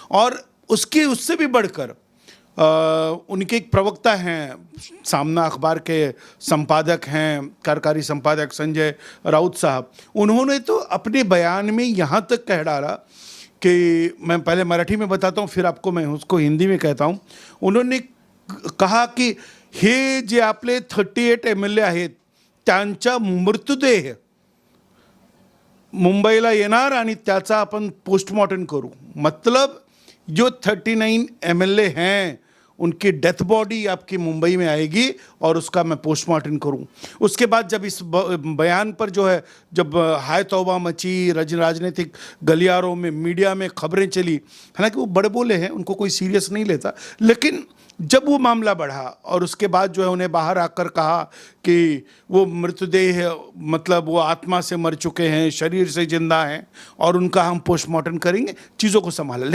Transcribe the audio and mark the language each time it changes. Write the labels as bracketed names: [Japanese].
[Hindi] और उससे भी बढ़कर उनके एक प्रवक्ता हैं, सामना अखबार के संपादक हैं, कार्यकारी संपादक संजय राउत साहब, उन्होंने तो अपने बयान में यहाँ तक कह डाला कि मैं पहले मराठी में बताता हूँ फिर आपको मैं उसको हिंदी में कहता हूँ। [Marathi] उन्होंने कहा कि हे जे आपले 38 MLA आहेत त्यांचा मृतदेह मुंबईला येणार आणि त्याचा आपण पोस्टमॉर्टम करू। [Hindi] मतलब जो 39 MLA हैं उनकी डेथ बॉडी आपकी मुंबई में आएगी और उसका मैं पोस्टमार्टम करूं। उसके बाद जब इस बयान पर जो है जब हाय तौबा मची, राजनीतिक गलियारों में, मीडिया में खबरें चली, हालांकि वो बड़े बोले हैं, उनको कोई सीरियस नहीं लेता, लेकिन जब वो मामला बढ़ा और उसके बाद जो है उन्हें बाहर आकर कहा कि वो मृतदेह मतलब वो आत्मा से मर चुके हैं, शरीर से जिंदा हैं और उनका हम पोस्टमार्टम करेंगे, चीज़ों को संभाला।